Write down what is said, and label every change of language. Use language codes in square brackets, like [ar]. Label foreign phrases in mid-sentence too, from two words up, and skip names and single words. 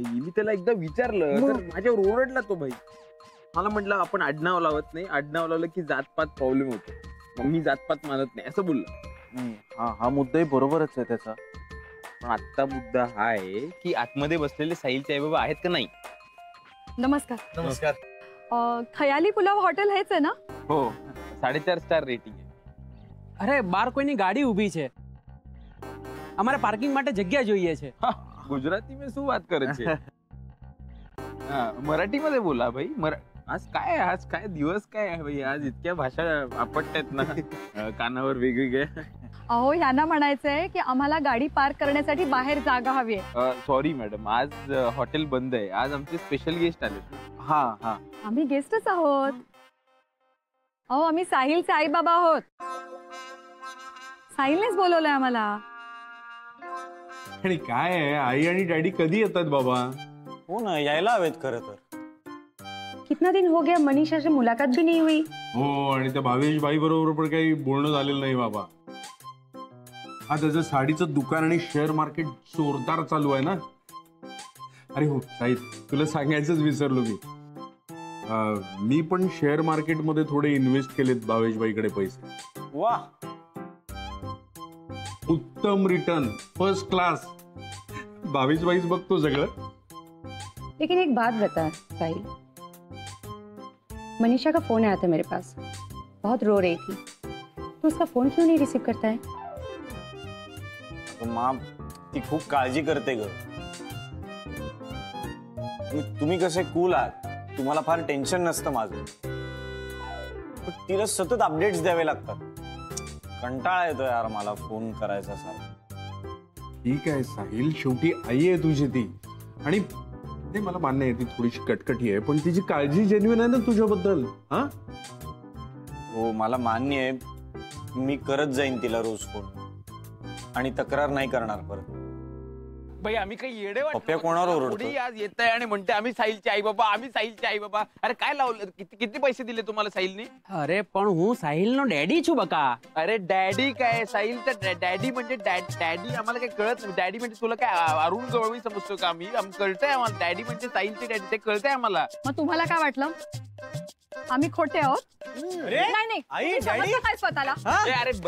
[mr] मी त्याला एकदा विचारलं तर माझ्यावर ओरडला तो भाई. मला म्हटलं आपण आडनाव लावत नाही, आडनाव लावलं की जातपात प्रॉब्लेम होतो. मग मी जातपात मानत नाही असं बोलला. हा मुद्दाही बरोबरच आहे त्याचा. पण आता मुद्दा हा आहे की आतमध्ये बसलेले साहिलचे आई बाबा आहेत का नाही. नमस्कार. नमस्कार. खयाली पुलाव हॉटेल हेच आहे ना? [gu] हो 4.5 સ્ટાર રેટિંગ છે. અરે બાર કોઈની ગાડી ઊભી છે, અમારે પાર્કિંગ માટે જગ્યા જોઈએ છે. ગુજરાતી में શું વાત કરે છે? [mr] मराठीमध्ये बोला भाई. आज काय दिवस काय आहे भाई? आज इतक्या भाषा आपटतात ना कानावर वेगवेगळ्या. अहो ह्यांना म्हणायचंय की आम्हाला गाडी पार्क करण्यासाठी बाहेर जागा हवी आहे. सॉरी मॅडम, आज हॉटेल बंद आहे. आज आमचे स्पेशल गेस्ट आले. हा आम्ही गेस्टच आहोत. अहो आम्ही साहिलचे आई बाबा आहोत. साहिलनेच बोलवलंय आम्हाला. आणि काय आहे, आई आणि डॅडी कधी येतात बाबा? हो ना, यायला हवेत खरं तर. [hi] कितना दिन हो गया मनीषा से मुलाकात भी नहीं हुई. [mr] हो आणि त्या भावेश बाई बरोबर पण काही बोलणं झालेलं नाही बाबा. हा त्याचं साडीचं दुकान आणि शेअर मार्केट जोरदार चालू आहे ना. अरे हो साहिल, तुला सांगायचंच विसरलो मी पण शेअर मार्केट मध्ये थोडे इन्व्हेस्ट केलेत भावेश बाईकडे पैसे. वा, उत्तम रिटर्न, फर्स्ट क्लास. भावेश बाईच बघतो सगळं. [hi] लेकिन एक बात बता साहिल, मनीषा का फोन आया था मेरे पास, बहुत रो रही थी. तो उसका फोन क्यों नहीं रिसीव करता है? [mr] माँ ती खूप काळजी करते ग. तुम्ही कसे कूल आहात, तुम्हाला फार टेन्शन नसतं माझं. पण तिला सतत अपडेट्स द्यावे लागतात. कंटाळा येतो यार मला फोन करायचा सारखा. ठीक आहे साहिल, शेवटी आई आहे तुझी ती. आणि ते मला मान्य आहे ती थोडीशी कटकटी आहे, पण तिची काळजी जेन्युइन आहे ना तुझ्याबद्दल. हा हो मला मान्य आहे. मी करत जाईन तिला रोज फोन आणि तक्रार नाही करणार परत. भाई आम्ही काही येडे पप्प्या कोणावर ओरडतो? थोडी आज येत आहे आणि म्हणते आम्ही साहिलचे आई बाबा, आम्ही साहिलचे आई बाबा. अरे काय लावलं, किती पैसे दिले तुम्हाला साहिलने? अरे पण [gu] હું સાહિલનો ડેડી છું બકા. [mr] अरे डॅडी काय, साहिल तर डॅडी म्हणजे डॅडी आम्हाला काय कळत नाही. डॅडी म्हणजे तुला काय अरुण गवळी समजतो का? आम्ही कळतंय आम्हाला डॅडी म्हणजे साहिलचे डॅडी, ते कळतंय आम्हाला. मग तुम्हाला काय वाटलं आम्ही खोटे आहोत? नाही नाही आई, तुम्ही समजता डॅडी? काय स्वतःला? अरे भाई